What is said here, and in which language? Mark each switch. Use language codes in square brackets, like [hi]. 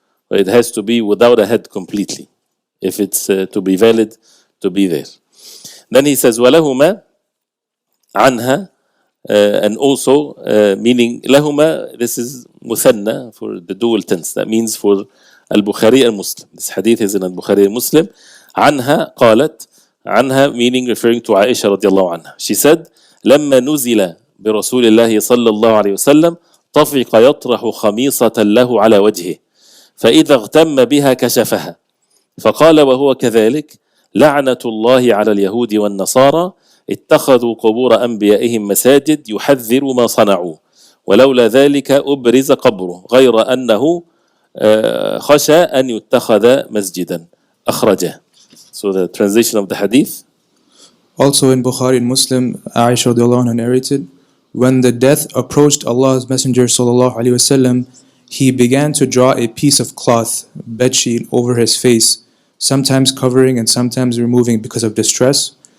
[en] It has to be without a head completely, if it's to be valid, to be there. Then he says, [ar] وَلَهُمَا عَنْهَا, [en] and also, meaning لَهُمَا, this is مُثَنَّى for the dual tense. That means for Al-Bukhari and Muslim. This hadith is in Al-Bukhari and Muslim. [ar] عنها قالت, عنها [en] meaning referring to Aisha [ar] رضي الله عنها. [en] She said, [ar] لما نزل برسول الله صلى الله عليه وسلم طفق يطرح خميصة له على وجهه فإذا اغتم بها كشفها فقال وهو كذلك لعنة الله على اليهود والنصارى اتخذوا قبور أنبيائهم مساجد يحذر ما صنعوا ولولا ذلك أبرز قبره غير أنه خشى أن يتخذ مسجدا أخرجه. [en] So the translation of the hadith. Also in Bukhari and Muslim, Aisha radiallahu anha narrated, when the death approached Allah's Messenger sallallahu alaihi wasallam, he began to draw a piece of cloth, bedsheet, over his face, sometimes covering and sometimes removing because of distress.